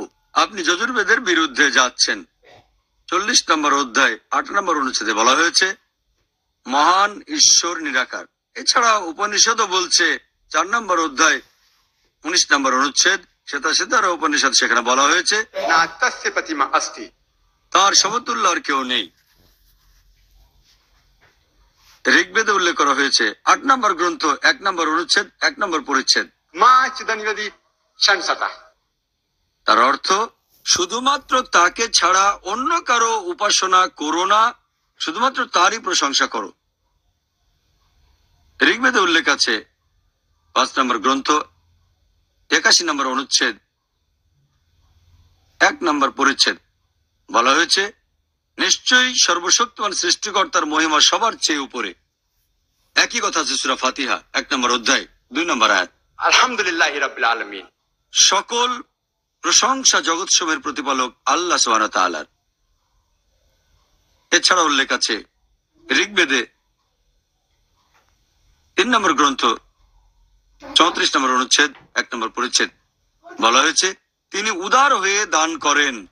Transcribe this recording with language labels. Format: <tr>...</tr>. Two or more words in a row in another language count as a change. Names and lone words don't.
<bn>আপনি যজুর্বেদের বিরুদ্ধে যাচ্ছেন। 40 নম্বর অধ্যায় 8 নম্বর অনুচ্ছেদে বলা হয়েছে মহান ঈশ্বর নিরাকার। এছাড়া উপনিষদও বলছে 4 নম্বর অধ্যায় 19 নম্বর অনুচ্ছেদ শ্বেতার উপনিষদ, সেখানে বলা হয়েছে</bn> <sa>नात्यस्य प्रतिमा अस्ति।</sa> <bn>তার সমতুল্য আর কেউ নেই। ঋগ্বেদে উল্লেখ করা হয়েছে 8 নম্বর গ্রন্থ 1 নম্বর অনুচ্ছেদ 1 নম্বর পরিচ্ছেদ,</bn> <sa>मा चिदन्वदि संसता।</sa> <bn>তার অর্থ শুধুমাত্র তাকে ছাড়া অন্য কারো উপাসনা করো না, শুধুমাত্র তারই প্রশংসা করো। ঋগ্বেদে উল্লেখ আছে 5 নম্বর গ্রন্থ 81 নম্বর অনুচ্ছেদ 1 নম্বর পরিচ্ছেদ বলা হয়েছে, নিশ্চয়ই সর্বশক্তিমান সৃষ্টিকর্তার মহিমা সবার চেয়ে উপরে। একই কথা আছে সূরা ফাতিহা 1 নম্বর অধ্যায় 2 নম্বর আয়াত।</bn> <ar>الحمد لله رب العالمين.</ar> <bn>সকল প্রশংসা জগৎসমূহের প্রতিপালক আল্লাহ</bn> <ar>سبحانه وتعالى.</ar> <bn>এছাড়া উল্লেখ আছে ঋগ্বেদে 3 নম্বর গ্রন্থ 34 নম্বর অনুচ্ছেদ 1 নম্বর পরিচ্ছেদ বলা হয়েছে, তিনি উদার হয়ে দান করেন।</bn>